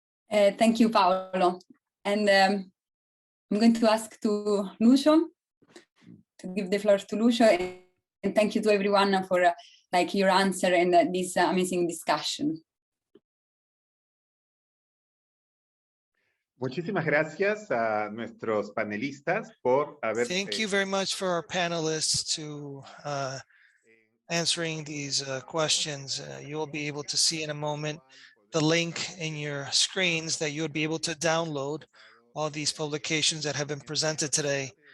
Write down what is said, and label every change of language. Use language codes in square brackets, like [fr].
[en] Thank you, Paolo. And I'm going to ask to Lucio, to give the floor to Lucio, and thank you to everyone for your answer and this amazing discussion. [es] Muchísimas gracias a nuestros panelistas por haber. [en] Thank you very much for our panelists to answering these questions. You'll be able to see in a moment the link in your screens that you would be able to download all these publications that have been presented today.